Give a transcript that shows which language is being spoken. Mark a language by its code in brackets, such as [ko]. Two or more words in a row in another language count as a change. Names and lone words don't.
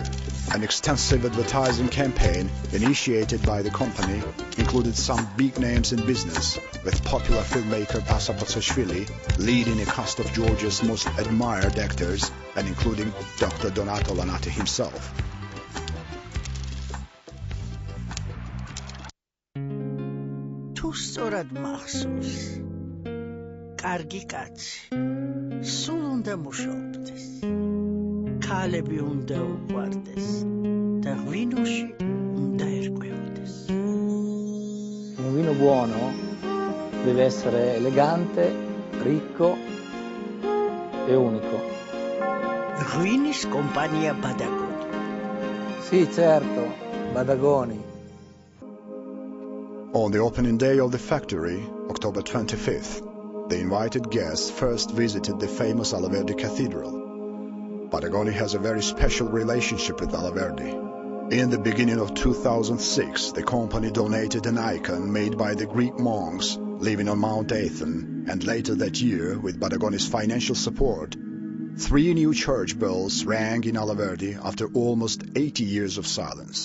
[en] An extensive advertising campaign initiated by the company included some big names in business, with popular filmmaker Asa Potsashvili leading a cast of Georgia's most admired actors and including Dr. Donato Lanati himself. [ka] თუ სწორად მახსოვს, კარგი კაცი, სულ უნდა მუშაობდეს, ქალები უნდა უყვარდეს და ღვინოში უნდა ერკვეოდეს. [it] Un vino buono deve essere elegante, ricco e unico. [ka] ღვინის კომპანია Badagoni. [it] Sì, certo, Badagoni. [en] On the opening day of the factory, October 25th, the invited guests first visited the famous Alaverde Cathedral. Badagoni has a very special relationship with Alaverde. In the beginning of 2006, the company donated an icon made by the Greek monks living on Mount Athon, and later that year, with Badagoni's financial support, 3 new church bells rang in Alaverde after almost 80 years of silence.